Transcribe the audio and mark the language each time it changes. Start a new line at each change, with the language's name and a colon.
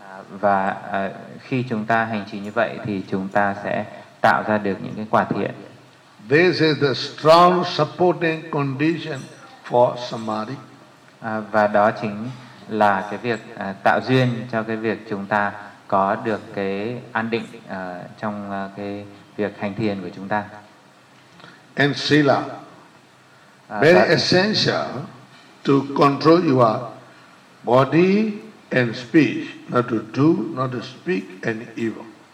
Vietnamese: Và khi chúng ta hành trì như vậy thì chúng ta sẽ tạo ra được những cái quả thiện.
English: This is the strong supporting condition for samadhi.
Vietnamese: Và đó chính là cái việc tạo duyên cho cái việc chúng ta có được cái an định trong cái việc hành thiền của chúng ta.
English: And sila, very essential to control your body and speech, not to do, not to speak any evil.